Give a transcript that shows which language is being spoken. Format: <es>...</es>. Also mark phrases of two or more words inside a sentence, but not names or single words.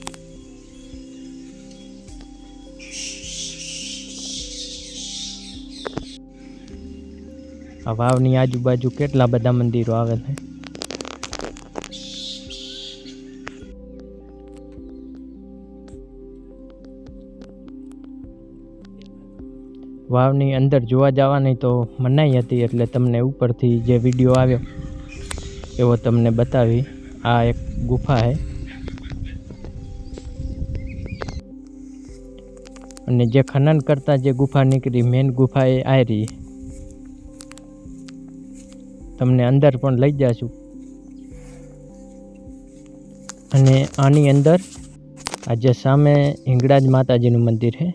<gu>આ વાવની આજુબાજુ કેટલા બધા મંદિરો આવેલ હૈ। વાવની અંદર જોવા જવાની તો મનાઈ હતી એટલે તમને ઉપરથી જે વિડિયો આવ્યો એવો તમને બતાવી। આ એક ગુફા હૈ અને જે ખનન કરતા જે ગુફા નિકળી મેન ગુફા એ આ રહી હૈ। તમને અંદર પણ લઈ જાશું અને આની અંદર આજ સામે હિંગળાજ માતાજીનું મંદિર હૈ।</gu>